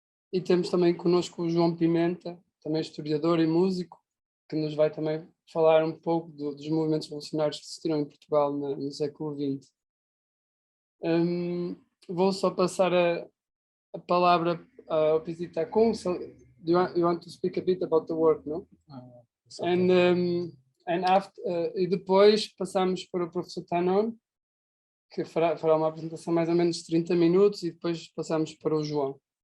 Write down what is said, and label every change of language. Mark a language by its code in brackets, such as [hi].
[pt] E temos também connosco o João Pimenta, também historiador e músico, que nos vai também falar um pouco dos movimentos revolucionários que existiram em Portugal no século XX. Vou só passar a palavra ao Pisitakun. [en] So, you want to speak a bit about the work, no? Okay. [pt] E depois passamos para o professor Thanom, que fará uma apresentação mais ou menos de 30 minutos, e depois passamos para o João.